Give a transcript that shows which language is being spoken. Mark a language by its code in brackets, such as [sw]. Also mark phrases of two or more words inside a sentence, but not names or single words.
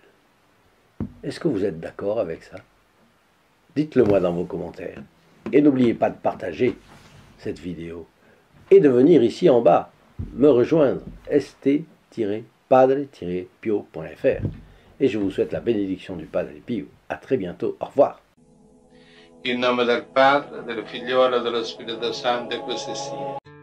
[fr] Est-ce que vous êtes d'accord avec ça? Dites-le moi dans vos commentaires. Et n'oubliez pas de partager cette vidéo et de venir ici en bas me rejoindre st-padre-pio.fr. Et je vous souhaite la bénédiction du Padre Pio. À très bientôt. Au revoir. [it] In nome del Padre, del Figliolo e dello Spirito Santo, e così sia.